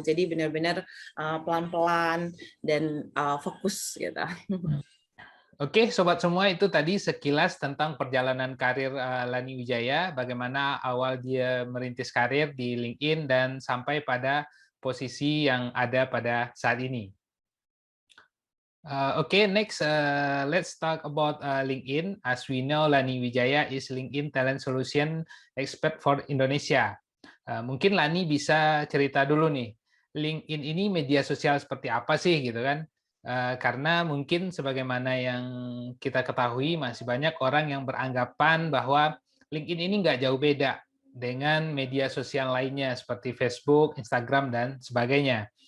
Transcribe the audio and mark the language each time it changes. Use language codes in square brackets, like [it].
[id] Jadi benar-benar pelan-pelan dan fokus gitu. Oke, sobat semua, itu tadi sekilas tentang perjalanan karir Lani Wijaya, bagaimana awal dia merintis karir di LinkedIn dan sampai pada posisi yang ada pada saat ini. [en] Okay, next let's talk about LinkedIn. As we know, Lani Wijaya is LinkedIn Talent Solution Expert for Indonesia. [id] Mungkin Lani bisa cerita dulu nih, LinkedIn ini media sosial seperti apa sih gitu kan? Karena mungkin sebagaimana yang kita ketahui masih banyak orang yang beranggapan bahwa LinkedIn ini nggak jauh beda dengan media sosial lainnya seperti Facebook, Instagram, dan sebagainya.